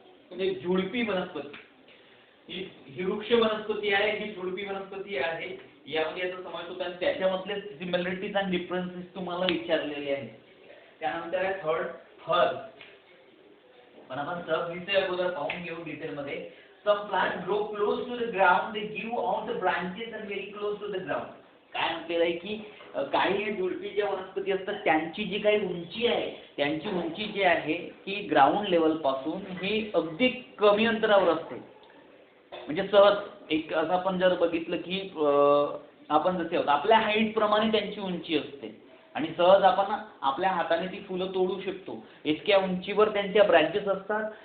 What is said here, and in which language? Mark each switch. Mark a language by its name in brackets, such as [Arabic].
[Marathi] म्हणजे झुडपी वनस्पती, ही वृक्ष वनस्पती आहे, ही झुडपी वनस्पती आहे, यामध्ये याचा समावेश होतो आणि त्याच्यामधले सिमिलरिटीज आणि डिफरन्सेस तुम्हाला विचारलेले आहेत. त्यानंतर आहे थर्ड हर्ब. पण आपण सब विषय अगोदर पाहून घेऊ डिटेल मध्ये. [English] Some plants grow close to the ground, they give out the branches and very close to the ground. [Marathi] काय म्हटलेलं आहे की काही झुडपी ज्या वनस्पती असतात त्यांची जी काही उंची आहे, त्यांची उंची जी आहे की ग्राउंड लेवल पासून हे अगदी कमी अंतरावर असते. म्हणजे सहज एक असं आपण जर बघितलं की आपण जसे आहोत आपल्या हाईट प्रमाणे त्यांची उंची असते आणि सहज आपण आपल्या हाताने ती फुलं तोडू शकतो, इतक्या उंचीवर त्यांच्या ब्रँचेस असतात.